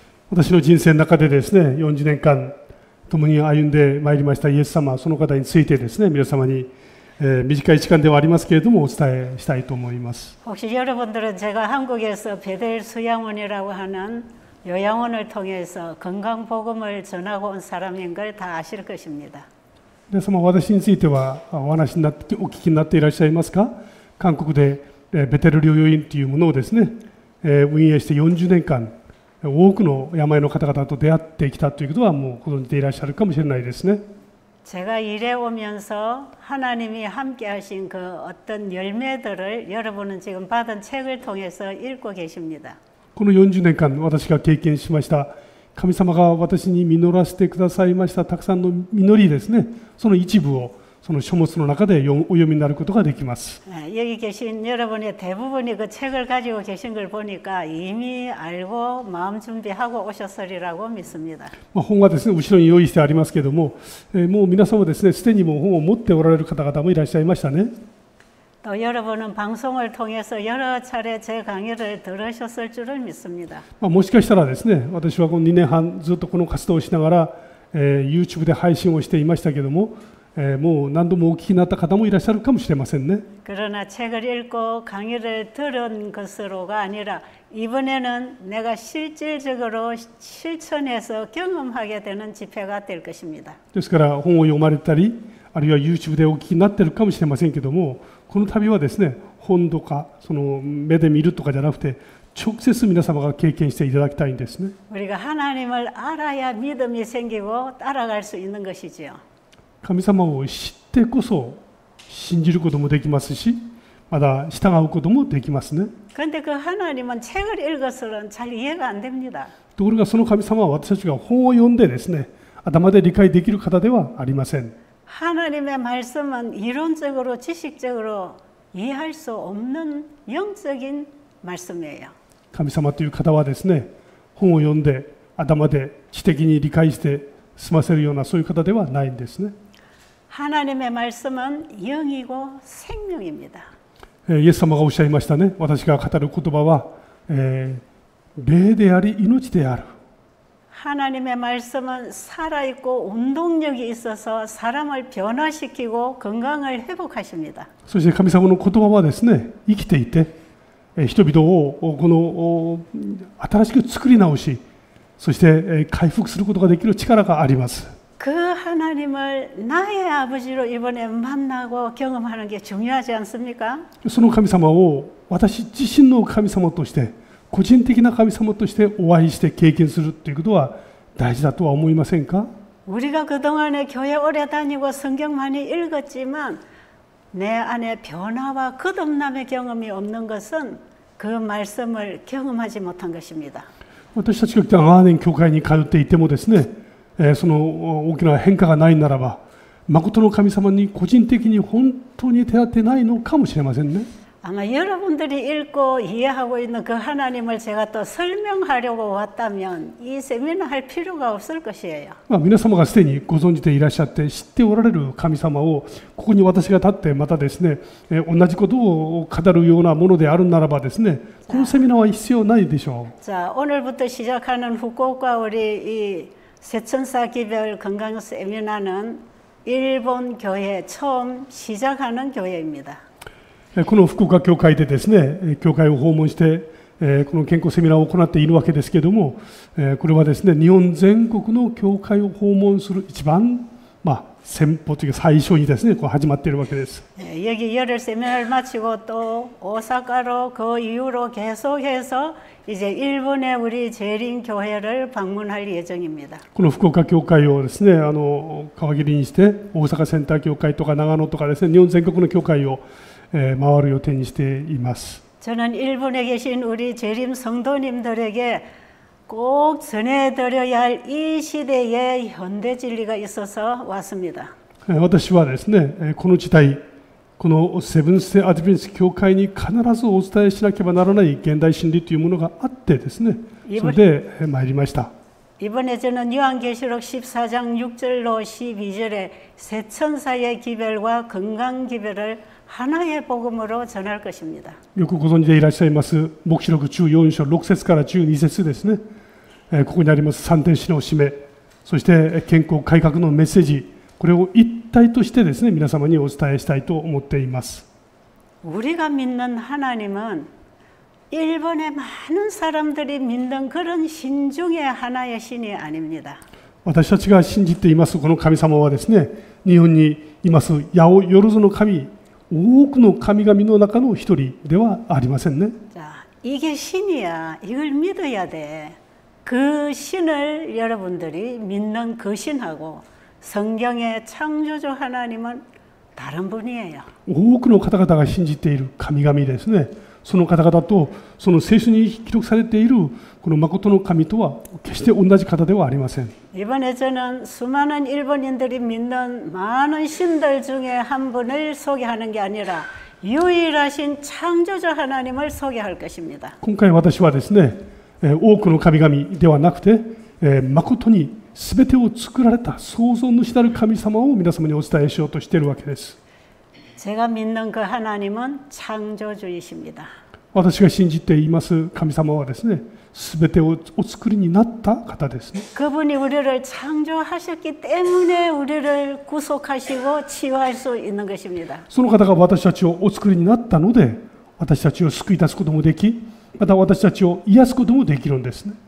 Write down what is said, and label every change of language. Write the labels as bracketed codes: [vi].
[ja] 私の人生の中でですね、40年間共に歩んでまいりましたイエス様、その方についてですね、皆様に短い時間ではありますけれどもお伝えしたいと思います。 [ko] 혹시 여러분들은 제가 한국에서 베델 수양원이라고 하는 요양원을 통해서 건강복음을 전하고 온 사람인 걸 다 아실 것입니다. [ja] 皆様、私についてはお話になってお聞きになっていらっしゃいますか。韓国でベテル療養院というものをですね、運営して40年間多くの病の方々と出会ってきたということはもうご存じでいらっしゃるかもしれないですね。 [ko] 제가 일해 오면서 하나님이 함께 하신 그 어떤 열매들을 여러분은 지금 받은 책을 통해서 읽고 계십니다. [ja] この40年間私が経験しました神様が私に実らせてくださいましたたくさんの実りですね、その一部をその書物の中でお読みになることができます。 [ko] 여기 계신 여러분의 대부분이 그 책을 가지고 계신 걸 보니까 이미 알고 마음 준비하고 오셨으리라고 믿습니다. [ja] 本はですね後ろに用意してありますけれども、もう皆様ですねすでにもう本を持っておられる方々もいらっしゃいましたね。 [ko] 또 여러분은 방송을 통해서 여러 차례 제 강의를 들으셨을 줄을 믿습니다. [ja] もしかしたらですね、私はこの2年半ずっとこの活動をしながら、YouTube で配信をしていましたけれども、もう何度もお聞きになった方もいらっしゃるかもしれませんね。 [ko] 그러나 책을 읽고 강의를 들은 것으로가 아니라 이번에는 내가 실질적으로 실천해서 경험하게 되는 집회가 될 것입니다. [ja] ですから本を読まれたり、あるいは YouTube でお聞きになっているかもしれませんけども、この旅はですね、本とかその目で見るとかじゃなくて直接皆様が経験していただきたいんですね。 [ko] 우리가 하나님을 알아야 믿음이 생기고 따라갈 수 있는 것이지요. [ja] 神様を知ってこそ信じることもできますし、また従うこともできますね。 [ko] 그런데 그 하나님은 책을 읽어서는 잘 이해가 안 됩니다. [ja] ところがその神様は私たちが本を読んでですね、頭で理解できる方ではありません。 [ko] 하나님의 말씀은 이론적으로 지식적으로 이해할 수 없는 영적인 말씀이에요. [ja] 神様という方はですね、本を読んで頭で知的に理解して済ませるようなそういう方ではないんですね。 [ko] 하나님의 말씀은 영이고 생명입니다. [ja] イエス様がおっしゃいましたね。私が語る言葉は、霊であり命である。 [ko] 하나님의 말씀은 살아있고 운동력이 있어서 사람을 변화시키고 건강을 회복하십니다. [ja] そして神様の言葉はですね、生きていて、人々をこの新しく作り直し、そして回復することができる力があります。 [ko] 그 하나님을 나의 아버지로 이번에 만나고 경험하는 게 중요하지 않습니까? [ja] その神様を私自身の神様として、個人的な神様としてお会いして経験するということは大事だとは思いませんか? [ko] 우리가 그동안에 교회 오래 다니고 성경 많이 읽었지만 내 안에 변화와 거듭남의 경험이 없는 것은 그 말씀을 경험하지 못한 것입니다. [ja] 私たちが長年教会に通っていてもですね、その大きな変化がないならば、誠の神様に個人的に本当に出会ってないのかもしれませんね。 [ko] 아마 여러분들이 읽고 이해하고 있는 그 하나님을 제가 또 설명하려고 왔다면 이 세미나 할 필요가 없을 것이에요. [ja] 皆様がすでにご存じていらっしゃって知っておられる神様をここに私が立ってまたですね、同じことを語るようなものであるならばですね、このセミナーは必要ないでしょう。 [ko] 자, 오늘부터 시작하는 후쿠오카 우리 이 세천사 기별 건강 세미나는 일본 교회 처음 시작하는 교회입니다. [ja] この福岡教会でですね、教会を訪問して、この健康セミナーを行っているわけですけれども、これはですね、日本全国の教会を訪問する一番、先歩というか最初にですね、始まっているわけです。 [ko] 여기 열흘 세미나를 마치고 또 오사카로 그 이후로 계속해서 이제 일본의 우리 재림 교회를 방문할 예정입니다. [ja] この福岡教会をですね、皮切りにして大阪センター教会とか長野とかですね、日本全国の教会を回る予定にしています。 [ko] 저는 일본에 계신 우리 재림 성도님들에게 꼭 전해드려야 할 이 시대에 현대 진리가 있어서 왔습니다. [ja] 私はですね、この時代、このセブンス・デー・アドベンチスト教会に必ずお伝えしなければならない現代真理というものがあってですね、それで参りました。 [ko] 이번에 저는 요한계시록 14장 6절로 12절에 세천사의 기별과 건강 기별을 하나의 복음으로 전할 것입니다. [ja] よくご存知でいらっしゃいます黙示録14章6節から12節ですね。ここにあります三天使の使命、そして健康改革のメッセージ、これを一体としてですね、皆様にお伝えしたいと思っています。 [ko] 우리가 믿는 하나님은 일본의 많은 사람들이 믿는 그런 신 중에 하나의 신이 아닙니다. [ja] 私たちが信じていますこの神様はですね、日本にいます八百万の神、多くの神々の中の一人ではありませんね。 [ko] 자, 이게 신이야. 이걸 믿어야 돼. 그 신을 여러분들이 믿는 그 신하고 성경의 창조주 하나님은 다른 분이에요. [ja] 多くの方々が信じている神々ですね。その方々とその聖書に記録されているこの誠の神とは決して同じ方ではありません。 [ko] 이번에 저는 수많은 일본인들이 믿는 많은 신들 중에 한 분을 소개하는 게 아니라 유일하신 창조주 하나님을 소개할 것입니다. [ja] 今回私はですね、多くの神々ではなくて、誠に全てを作られた創造主なる神様を皆様にお伝えしようとしているわけです。 [ko] 제가 믿는 그 하나님은 창조주이십니다. [ja] 私が信じています神様はですね、全てをお作りになった方ですね。 [ko] 그분이 우리를 창조하셨기 때문에 우리를 구속하시고 치유할 수 있는 것입니다. [ja] その方が私たちをお作りになったので、私たちを救い出すこともでき、また私たちを癒すこともできるんですね。